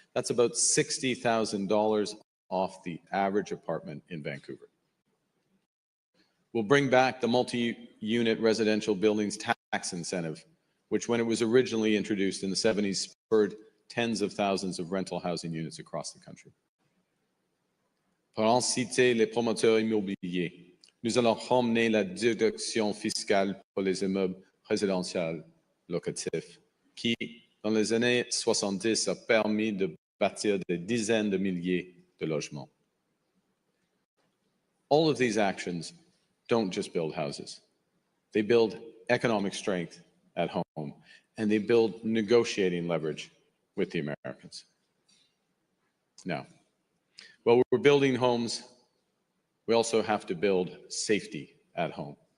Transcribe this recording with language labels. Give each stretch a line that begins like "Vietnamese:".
English: That's about $60,000 off the average apartment in Vancouver. We'll bring back the multi-unit residential buildings tax incentive, which when it was originally introduced in the 70s spurred tens of thousands of rental housing units across the country.
French: Pour en citer les promoteurs immobiliers, nous allons ramener la déduction fiscale pour les immeubles résidentiels locatifs, qui, dans les années 70, a permis de bâtir des dizaines de milliers de logements.
English: All of these actions don't just build houses. They build economic strength at home, and they build negotiating leverage with the Americans. Now, while we're building homes, we also have to build safety at home.